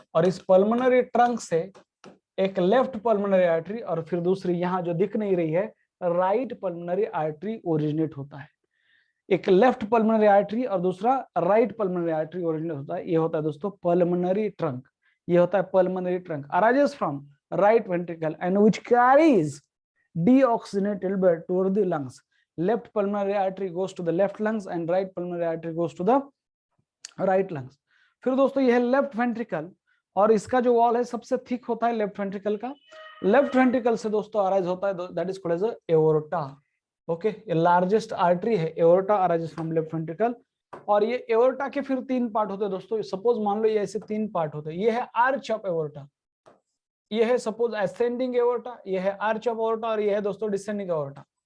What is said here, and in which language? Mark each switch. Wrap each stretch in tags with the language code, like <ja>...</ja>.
<hi>और इस pulmonary trunk से एक लेफ्ट पल्मोनरी आर्टरी और फिर दूसरी यहां जो दिख नहीं रही है राइट पल्मोनरी आर्टरी ओरिजिनेट होता है। एक लेफ्ट पल्मोनरी आर्टरी और दूसरा राइट पल्मोनरी आर्टरी ओरिजिनेट होता है, ये होता है दोस्तों पल्मोनरी ट्रंक। ये होता है pulmonary trunk,</hi> <en>Arises from right ventricle and which carries deoxygenated blood toward the lungs. Left pulmonary artery goes to the left lungs and right pulmonary artery goes to the right lungs.</en> <hi>फिर दोस्तों यह है left ventricle, और इसका जो wall है सबसे thick होता है लेफ्ट वेंट्रिकल का। लेफ्ट वेंट्रिकल से दोस्तों अराइज होता है,</hi> <en>That is called as aorta.</en> <hi>Okay, ये लार्जेस्ट आर्टरी है, aorta arises from left ventricle. और ये एओर्टा के फिर 3 पार्ट होते हैं दोस्तों, सपोज मान लो ये ऐसे 3 पार्ट होते हैं, ये है आर्च ऑफ एओर्टा, ये है सपोज असेंडिंग एओर्टा, ये है आर्च ऑफ एओर्टा, और ये है दोस्तों डिसेंडिंग एओर्टा।</hi>